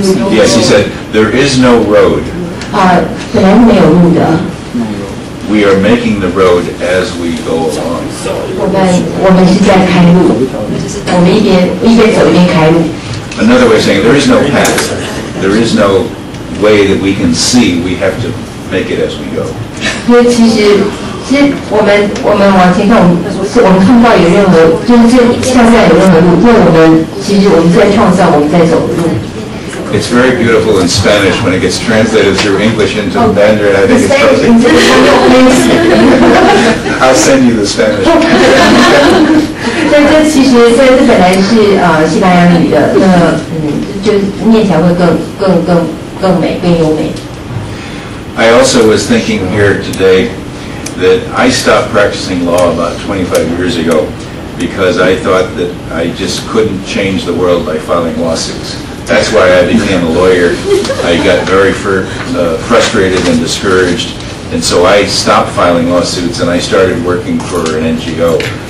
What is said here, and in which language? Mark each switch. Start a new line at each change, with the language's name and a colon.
English: Yes, he said there is no road.
Chinese: 本来是没有路的。
English: We are making the road as we go along.
Chinese: 我们是在开路，我们一边走一边开路。
English: Another way of saying there is no path. There is no way that we can see. We have to make it as we go.
Chinese: 因为其实我们往前看，我们看不到有任何就是像这样有任何路，因为其实我们在创造我们在走的路。
English: It's very beautiful in Spanish when it gets translated through English into Mandarin. I think it's perfect. I'll send you the Spanish.
Chinese: 这其实这本来是西班牙语的，那就念起来会更更美、更优美。
English: I also was thinking here today that I stopped practicing law about 25 years ago because I thought that I just couldn't change the world by filing lawsuits. That's why I became a lawyer. I got very frustrated and discouraged, and so I stopped filing lawsuits and I started working for an NGO.